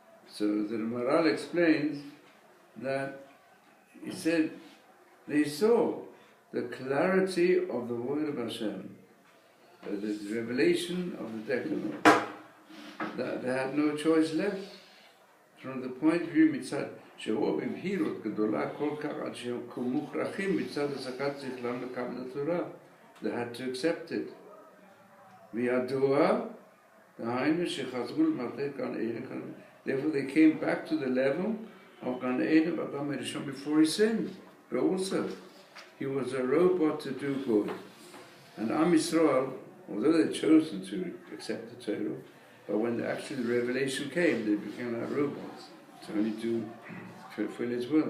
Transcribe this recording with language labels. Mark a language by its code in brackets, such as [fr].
[en] So the Maharal explains that he said they saw the clarity of the word of Hashem, the revelation of the Decalogue, that they had no choice left. From the point of view [he] mitzad שראו במהירות גדולה כל כך עד שהם מוכרחים מצד השגת שכלם לקבל התורה. [en] They had to accept it. [he] וידוע, דהיינו שחזרו למלכות גן עדן. [en] Therefore they came back to the level of Gan Eden Adam Rishon before he sinned. But also, he was a robot to do good. And Am Yisrael, although they'd chosen to accept the Torah, but when actually the revelation came, they became like robots to only do fulfill his will.